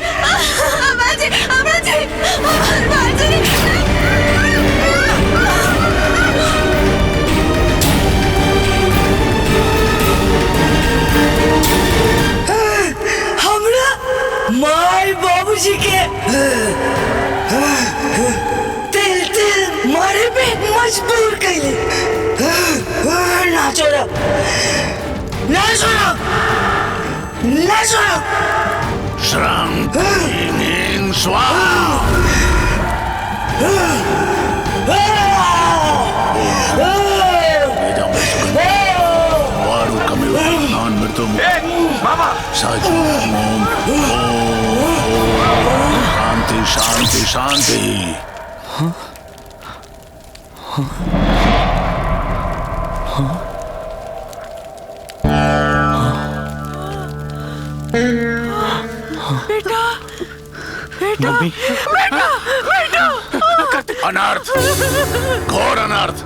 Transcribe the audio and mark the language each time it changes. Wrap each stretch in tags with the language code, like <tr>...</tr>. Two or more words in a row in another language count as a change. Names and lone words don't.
<bho>हमरा जी हमरा माय बाबूजी के तिल मारे पे मजबूर कैले। ना छोड़ो।</bho> <sa>श्रम स्वाहा। शांति शांति शांति।</sa> <bho>बेटा अनर्थ, घोर अनर्थ।</bho>